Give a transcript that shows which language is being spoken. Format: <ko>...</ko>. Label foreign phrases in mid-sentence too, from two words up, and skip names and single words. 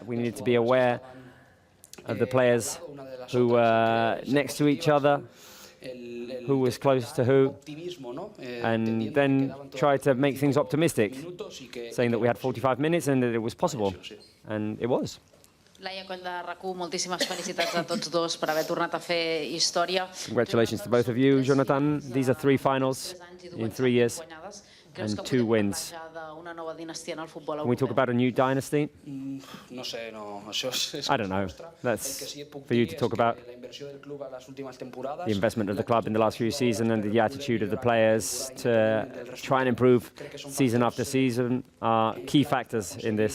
<en>We need to be aware of the players who were next to each other, who was close to who, and then try to make things optimistic, saying that we had 45 minutes and that it was possible, and it was.</en> <ca>Laia Coll de RAC1, moltíssimes felicitats a tots dos per haver tornat a fer història.</ca> <en>Congratulations to both of you, Jonathan. These are 3 finals in 3 years and 2 wins. Can we talk about a new dynasty? I don't know. That's for you to talk about. The investment of the club in the last few seasons and the attitude of the players to try and improve season after season are key factors in this.</en>